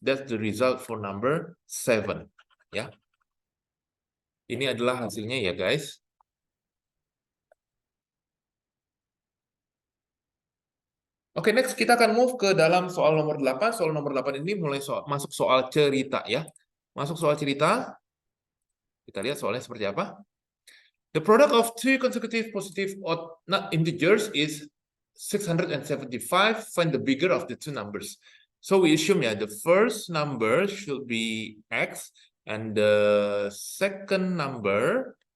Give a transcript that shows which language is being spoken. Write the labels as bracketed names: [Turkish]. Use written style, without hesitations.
[English] That's the result for number 7. [Indonesian] Ya. Ini adalah hasilnya ya guys. Oke, next kita akan move ke dalam soal nomor 8. Soal nomor 8 ini mulai masuk soal cerita ya. Masuk soal cerita. Kita lihat soalnya seperti apa. [English] The product of two consecutive positive odd not integers is 675. Find the bigger of the two numbers. So we assume ya, the first number should be X and the second number.